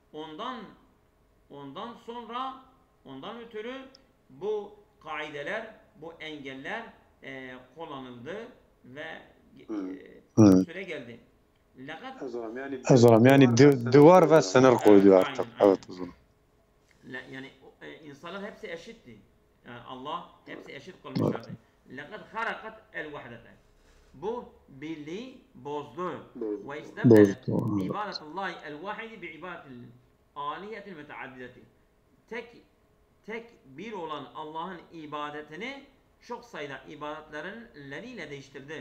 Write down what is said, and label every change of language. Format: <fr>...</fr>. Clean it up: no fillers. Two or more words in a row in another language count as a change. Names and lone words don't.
<tr>Ondan ötürü bu kaideler, bu engeller kullanıldı ve süre geldi. Yani duvar ve sınır koydu artık. Evet o zaman. Yani insanlar hepsi eşitti. Yani Allah hepsi eşit kılmışlardı.</tr> <ar>لَقَدْ خَرَقَتْ الْوَحْدَةَ.</ar> <tr>Bu birliği bozdu.</tr> <ar>واستبدلت عبادة الله الواحد بعبادة الآلهة المتعددة.</ar> <tr>Tek bir olan Allah'ın ibadetini çok sayıda ibadetleriyle değiştirdi.</tr>